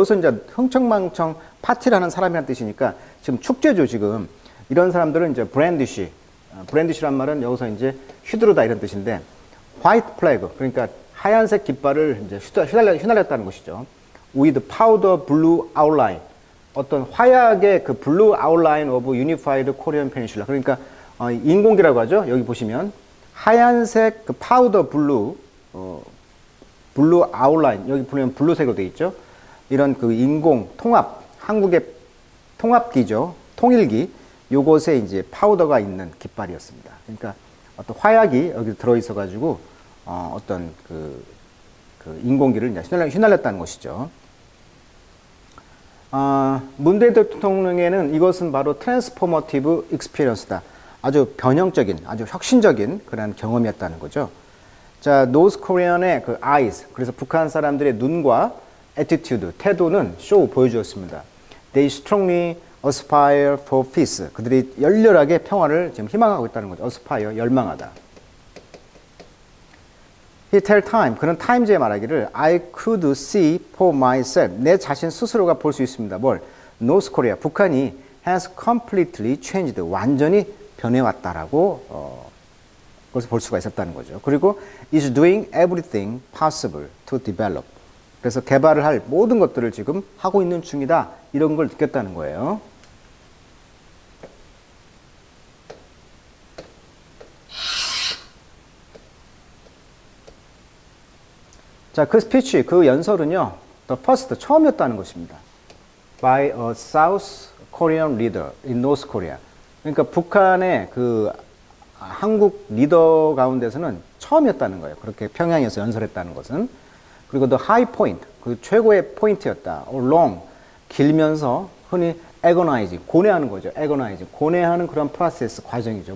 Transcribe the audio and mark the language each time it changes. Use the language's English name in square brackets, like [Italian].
[Korean] 여기서 이제 흥청망청 파티를 하는 사람이라는 뜻이니까 지금 축제죠, 지금. 이런 사람들은 이제 브랜디쉬. 브랜디쉬란 말은 여기서 이제 휘두르다 이런 뜻인데 화이트 플래그. 그러니까 하얀색 깃발을 이제 휘날렸다는 것이죠. [English] With powder blue outline. [Korean] 어떤 화약의 그 [English] blue outline of unified Korean peninsula. [Korean] 그러니까 인공기라고 하죠. 여기 보시면. 하얀색 그 파우더 블루, 블루 아웃라인, 여기 보면 블루색으로 되어 있죠. 이런 그 인공 통합, 한국의 통합기죠. 통일기. 요것에 이제 파우더가 있는 깃발이었습니다. 그러니까 어떤 화약이 여기 들어있어 가지고 어떤 그 인공기를 이제 휘날렸다는 것이죠. 문재인 대통령에는 이것은 바로 트랜스포머티브 익스피리언스다. 아주 변형적인, 아주 혁신적인 그런 경험이었다는 거죠. 자, 노스 코리안의 그 eyes, 그래서 북한 사람들의 눈과 attitude, 태도는 쇼 보여주었습니다. [English] They strongly aspire for peace. [Korean] 그들이 열렬하게 평화를 지금 희망하고 있다는 거죠. aspire, 열망하다. [English] He tell time, [Korean] 그는 타임즈에 말하기를 [English] I could see for myself, [Korean] 내 자신 스스로가 볼 수 있습니다. 뭘? North Korea, 북한이 [English] has completely changed, [Korean] 완전히 변해왔다라고 그것을 볼 수가 있었다는 거죠. [English] 그리고 is doing everything possible to develop. [Korean] 그래서 개발을 할 모든 것들을 지금 하고 있는 중이다. 이런 걸 느꼈다는 거예요. 자, 그 스피치, 그 연설은요, the first, 처음이었다는 것입니다. [English] By a South Korean leader in North Korea. [Korean] 그러니까 북한의 그 한국 리더 가운데서는 처음이었다는 거예요. 그렇게 평양에서 연설했다는 것은. 그리고 the high point, 그 최고의 포인트였다. or long, 길면서 흔히 agonize, 고뇌하는 거죠. agonize, 고뇌하는 그런 프로세스 과정이죠.